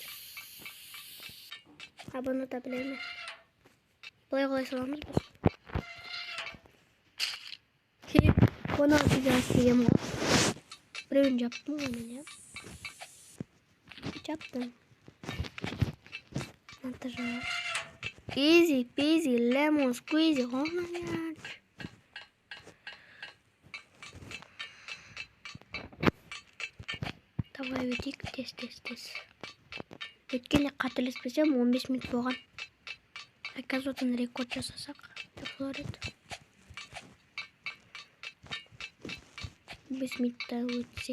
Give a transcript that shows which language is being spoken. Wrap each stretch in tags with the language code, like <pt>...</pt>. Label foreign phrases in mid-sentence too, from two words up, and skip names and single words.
<kk>Бұны да білемін. Бұлай саламыз біз. Оны бізге істеген ғой. Біреуін жаптым ғой мен, я. Жаптым. Монтажар.</kk> <en>Easy peasy lemon squeezy.</en> <kk>Давай өтейік, тез. Өткенде қателеспесем 15 минут болған. Оказывается, рекорд жасасақ. Болар еді. 15 минутта өтсек.</kk>